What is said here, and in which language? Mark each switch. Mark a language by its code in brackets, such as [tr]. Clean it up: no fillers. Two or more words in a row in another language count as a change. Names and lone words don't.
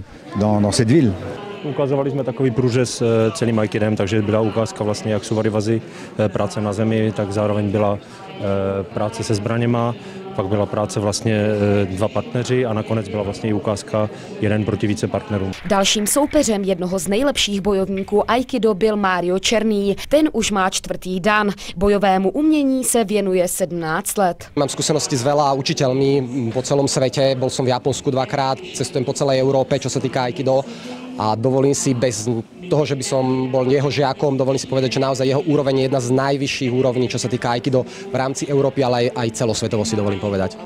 [cs] Ukazovali jsme takový průřez celým aikidem, takže byla ukázka vlastně, jak jsou varivazy, práce na zemi, tak zároveň byla práce se zbraněma, pak byla práce vlastně 2 partneři a nakonec byla vlastně i ukázka 1 proti více partnerům. Dalším soupeřem jednoho z nejlepších bojovníků aikido byl Mário Černý. Ten už má 4. dan. Bojovému umění se věnuje 17 let. [sk] Mám skúsenosti s veľa učiteľmi po celom svete. Bol som v Japonsku 2-krát, cestujem po celej Európe, čo sa týka aikido. A dovolím si bez toho, že by som bol jeho žiakom, dovolím si povedať, že naozaj jeho úroveň je jedna z najvyšších úrovní, čo sa týka aikido v rámci Európy, ale aj celosvetovo si dovolím povedať.